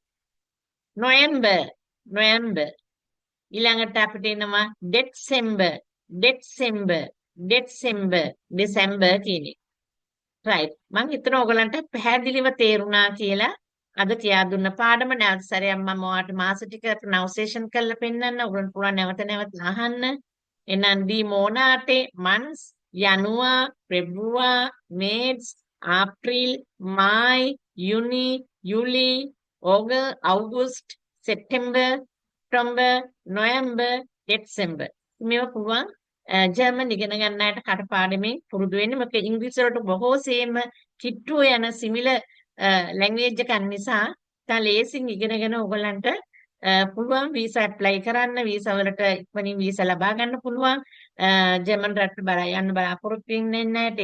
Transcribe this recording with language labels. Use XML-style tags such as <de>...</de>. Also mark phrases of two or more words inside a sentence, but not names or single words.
<si>නොවැම්බර් ඊළඟට අපිට එනවා ඩෙසැම්බර් කියන්නේ. right. මම හිතනවා ඔයගලන්ට පැහැදිලිව තේරුණා කියලා අද කියා දුන්න පාඩම නැවත සැරයක් මම ඔයාලට මාස ටික pronunciation කරලා පෙන්නන්න. ඔයගලන්ට පුළුවන් නැවත අහන්න. එහෙනම්</si> <de>die Monate, months, Januar, Februar, März, April, Mai, Juni, Juli, August, September,</de> <en>October, November, December.</en> <si>මේවා පුළුවන් ජර්මන් ඉගෙන ගන්න අයට කටපාඩමින් පුරුදු වෙන්න. මොකද ඉංග්‍රීසි වලට බොහෝසෙම කිට්ටුව යන</si> <en>similar language</en> <si>එකක් නිසා තා ලේසින් ඉගෙනගෙන ඔයගලන්ට පුළුවන්</si> <en>visa apply</en> <si>කරන්න. වීසා වලට ඉක්මනින් වීසා ලබා ගන්න පුළුවන්. ජර්මන් රටට යන්න බලාපොරොත්තු වෙන්නේ නැහැ.</si>